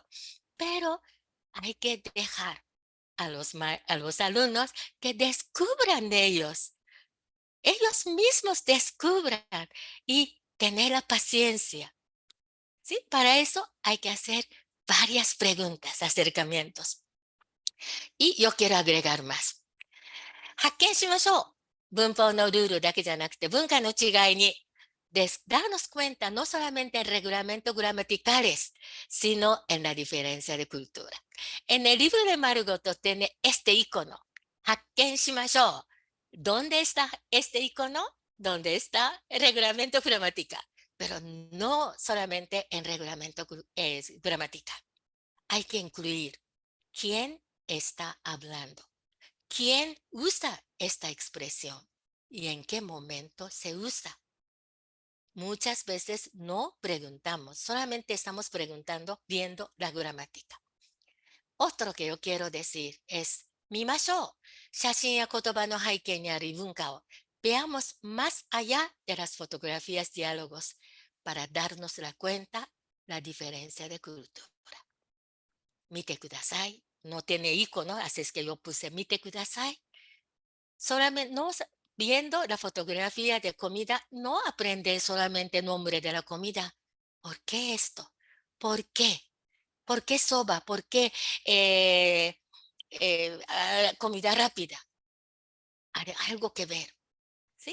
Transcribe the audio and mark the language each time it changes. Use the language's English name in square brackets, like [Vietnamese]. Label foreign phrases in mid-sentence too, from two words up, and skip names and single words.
[Spanish] Pero hay que dejar a los alumnos que descubran de ellos. Ellos mismos descubran y tener la paciencia. ¿Sí? Para eso hay que hacer varias preguntas, acercamientos. Y yo quiero agregar más. [Japanese] 発見しましょう。文法のルールだけじゃなくて文化の違いに。 [Spanish] darnos cuenta no solamente en reglamentos gramaticales, sino en la diferencia de cultura. En el libro de Marugoto tiene este icono. [Japanese] 発見しましょう。 [Spanish] ¿Dónde está este icono? ¿Dónde está el reglamento gramatical? Pero no solamente en reglamento gramatical. Hay que incluir quién está hablando. ¿Quién usa esta expresión y en qué momento se usa? Muchas veces no preguntamos, solamente estamos preguntando viendo la gramática. Otro que yo quiero decir es, 見ましょう。 [Japanese] 写真や言葉の背景にある異文化を [Spanish] veamos más allá de las fotografías, diálogos, para darnos la cuenta la diferencia de cultura. [Japanese] 見てください。 [Spanish] No tiene icono, así es que yo puse [Japanese] 見てください。 [Spanish] Solamente no, viendo la fotografía de comida, no aprende solamente el nombre de la comida. ¿Por qué esto? ¿Por qué? ¿Por qué soba? ¿Por qué comida rápida. Algo que ver, ¿sí?